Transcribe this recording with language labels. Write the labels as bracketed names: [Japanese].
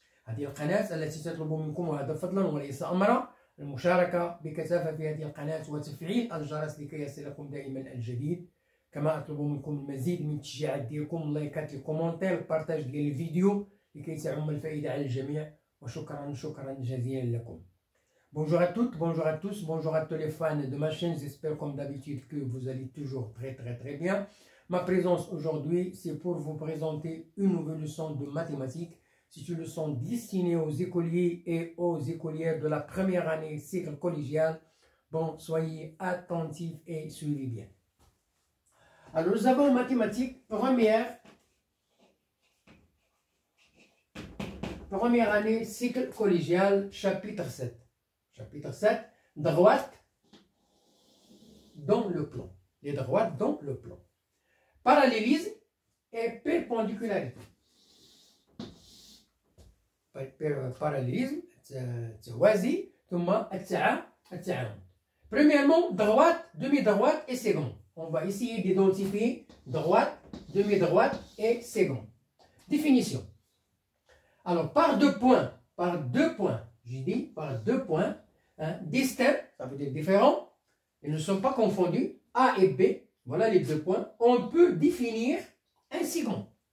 [Arabic] هذه القناة التي تطلب منكم، وهذا فضلا وليس أمرا، المشاركة بكثافة في هذه القناة وتفعيل الجرس لكي يصلكم دائما الجديد. كما أطلب منكم المزيد من التشجيعات ديالكم، اللايكات، الكومنتير، البارتاج ديال الفيديو لكي تعم الفائدة على الجميع. وشكرا جزيلا لكم. [French] Bonjour à toutes, bonjour à tous, bonjour à tous les fans de ma chaîne. J'espère comme d'habitude que vous allez toujours très bien. Ma présence aujourd'hui, c'est pour vous présenter une nouvelle leçon de mathématiques. C'est une leçon destinée aux écoliers et aux écolières de la première année cycle collégial. Bon, soyez attentifs et suivez bien. Alors, nous avons mathématiques première année cycle collégial, chapitre 7. Chapitre 7, droite dans le plan. Les droites dans le plan. Parallélisme et perpendicularité. [Arabic] Parallélisme, توازي ثم التعامد. [French] Premièrement, droite, demi-droite et segment. On va essayer d'identifier droite, demi-droite et segment. Définition. Alors, par deux points, j'ai dit par deux points, distincts, ça veut dire différents, ils ne sont pas confondus, A et B, voilà les deux points, on peut définir un segment.